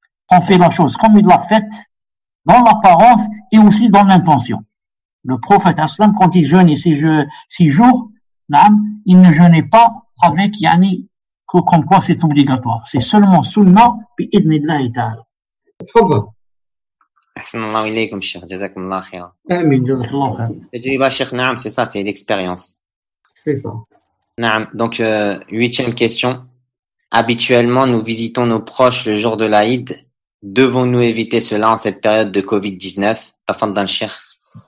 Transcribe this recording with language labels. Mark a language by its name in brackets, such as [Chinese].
[French] On fait la chose comme il l'a faite, dans l'apparence et aussi dans l'intention. Le prophète Hassan, quand il jeûnait 6 jours, il ne jeûnait pas avec comme quoi c'est obligatoire. C'est seulement sunnah bi'idnillahi ta'ala. [Arabic] تفضل. أحسن الله إليكم شيخ جزاكم الله خيرا. آمين جزاك الله خير. تجربة شيخ نعم [French] c'est ça, c'est l'expérience. C'est ça. نعم. Donc 8e question. Habituellement nous visitons nos proches le jour de l'Aïd. Devons-nous éviter cela en cette période de Covid-19? [Arabic] تفضل شيخ.